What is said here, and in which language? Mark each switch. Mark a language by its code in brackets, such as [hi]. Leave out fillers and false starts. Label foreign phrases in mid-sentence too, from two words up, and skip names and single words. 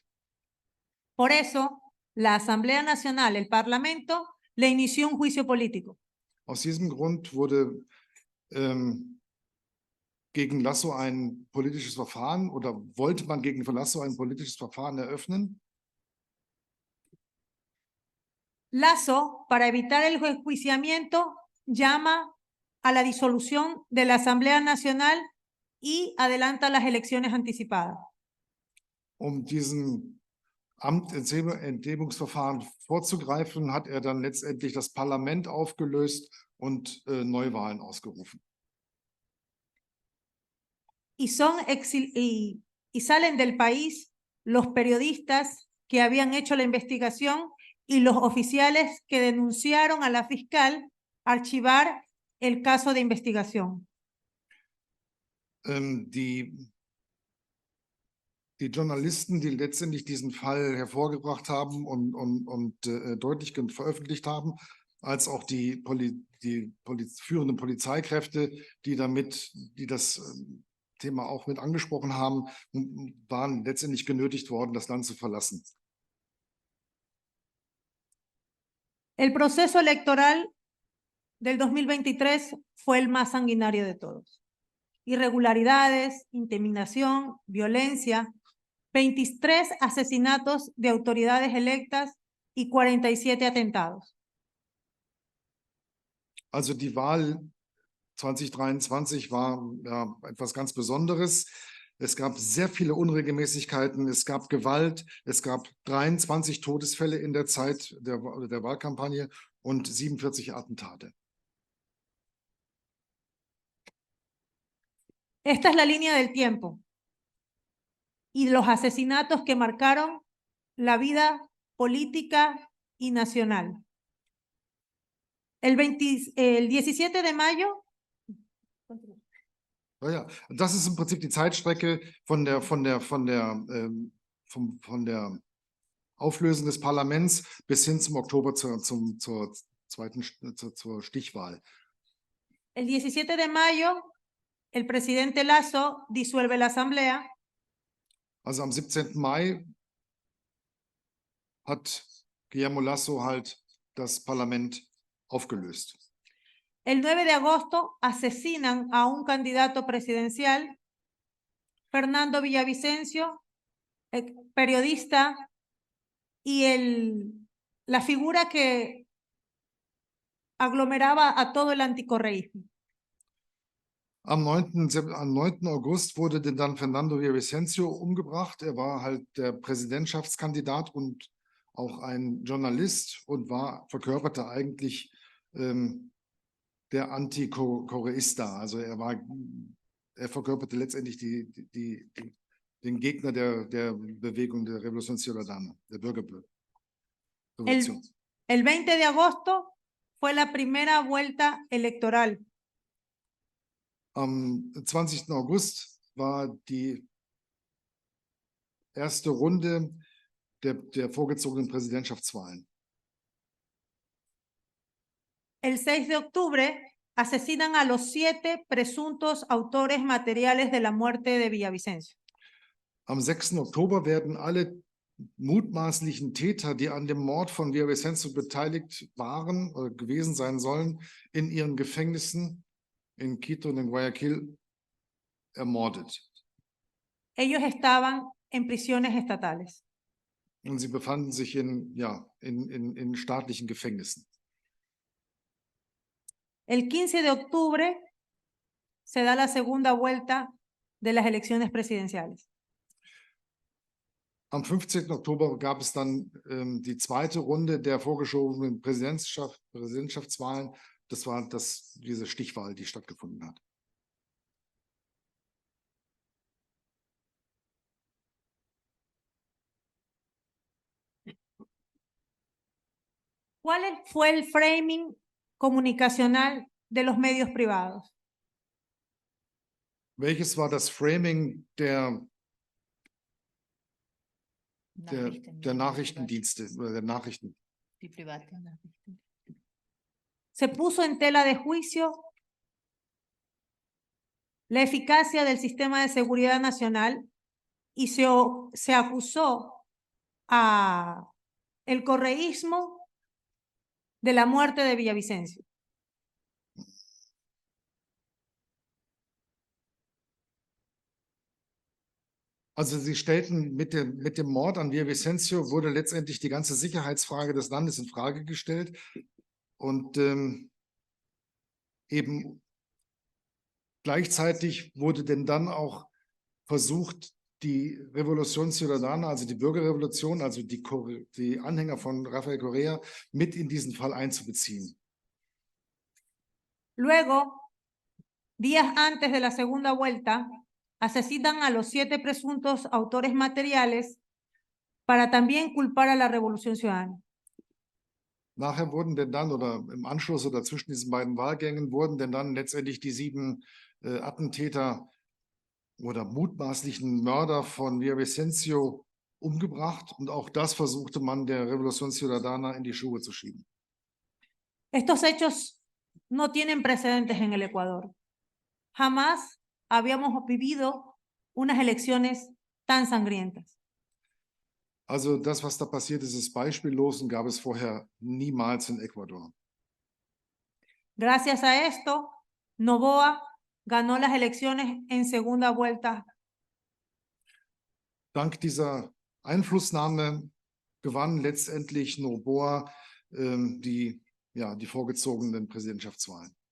[es] Por eso, la Asamblea Nacional, el Parlamento, le inició un juicio político. [de] Aus diesem Grund wurde gegen Lasso ein politisches Verfahren oder wollte man gegen Lasso ein politisches Verfahren eröffnen? [es] Lasso, para evitar el enjuiciamiento, llama a la disolución de la Asamblea Nacional y adelanta las elecciones anticipadas. [de] Diesem Amtsenthebungsverfahren vorzugreifen, hat er dann letztendlich das Parlament aufgelöst und Neuwahlen ausgerufen. [es] y salen del país los periodistas que habían hecho la investigación y los oficiales que denunciaron a la fiscal archivar el caso de investigación. [de] Die Journalisten, die letztendlich diesen Fall hervorgebracht haben und deutlich veröffentlicht haben, als auch die führenden Polizeikräfte, die das Thema auch mit angesprochen haben, waren letztendlich genötigt worden, das Land zu verlassen. [es] El proceso electoral del 2023 fue el más sanguinario de todos. Irregularidades, intimidación, violencia, 23 asesinatos de autoridades electas y 47 atentados. [de] Also die Wahl 2023 war ja etwas ganz Besonderes. Es gab sehr viele Unregelmäßigkeiten, es gab Gewalt, es gab 23 Todesfälle in der Zeit der Wahlkampagne und 47 Attentate. [es] Esta es la línea del tiempo y los asesinatos que marcaron la vida política y nacional. El 17 de mayo. [de] Ja, das ist im Prinzip die Zeitstrecke von der Auflösung des Parlaments bis hin zum Oktober zur Stichwahl. [es] El 17 de mayo, el presidente Lasso disuelve la asamblea. [de] Also am 17. Mai hat Guillermo Lasso halt das Parlament aufgelöst. [es] El 9 de agosto asesinan a un candidato presidencial, Fernando Villavicencio, periodista y la figura que aglomeraba a todo el anticorreísmo. [de] Am 9. August wurde dann Fernando Villavicencio umgebracht. Er war halt der Präsidentschaftskandidat und auch ein Journalist und verkörperte eigentlich der Antikorreista. Also er verkörperte letztendlich den Gegner der Bewegung der Revolución Ciudadana, der Bürgerrevolution. [es] El 20 de agosto fue la primera vuelta electoral. [de] Am 20. August war die erste Runde der vorgezogenen Präsidentschaftswahlen. [es] El 6 de octubre asesinan a los 7 presuntos autores materiales de la muerte de Villavicencio. [de] Am 6. Oktober werden alle mutmaßlichen Täter, die an dem Mord von Villavicencio beteiligt waren oder gewesen sein sollen, in ihren Gefängnissen in Quito und in Guayaquil ermordet. [es] Ellos estaban en prisiones estatales. [de] Und sie befanden sich in staatlichen Gefängnissen. [es] El 15 de octubre se da la segunda vuelta de las elecciones presidenciales. [de] Am 15. Oktober gab es dann die zweite Runde der vorgeschobenen Präsidentschaftswahlen. Das war diese Stichwahl, die stattgefunden hat. [es] ¿Cuál fue el framing comunicacional de los medios privados? [de] Welches war das Framing der Nachrichtendienste oder der Nachrichten? Die privaten Nachrichten. [es] Se puso en tela de juicio la eficacia del sistema de seguridad nacional y se acusó a el correísmo de la muerte de Villavicencio. [de] Also sie stellten mit dem Mord an Villavicencio wurde letztendlich die ganze Sicherheitsfrage des Landes in Frage gestellt und eben gleichzeitig wurde denn dann auch versucht, die Revolución Ciudadana, also die Bürgerrevolution, also die Anhänger von Rafael Correa mit in diesen Fall einzubeziehen. [es] Luego, días antes de la segunda vuelta, asesinan a los 7 presuntos autores materiales para también culpar a la Revolución Ciudadana. [de] Nachher wurden denn dann, oder im Anschluss oder zwischen diesen beiden Wahlgängen, wurden denn dann letztendlich die 7 Attentäter oder mutmaßlichen Mörder von Villavicencio umgebracht. Und auch das versuchte man der Revolución Ciudadana in die Schuhe zu schieben. [es] Estos hechos no tienen precedentes en el Ecuador. Jamás habíamos vivido unas elecciones tan sangrientas. [de] Also das, was da passiert ist, ist beispiellos und gab es vorher niemals in Ecuador. [es] Gracias a esto, Noboa ganó las elecciones en segunda vuelta. [de] Dank dieser Einflussnahme gewann letztendlich Noboa die vorgezogenen Präsidentschaftswahlen.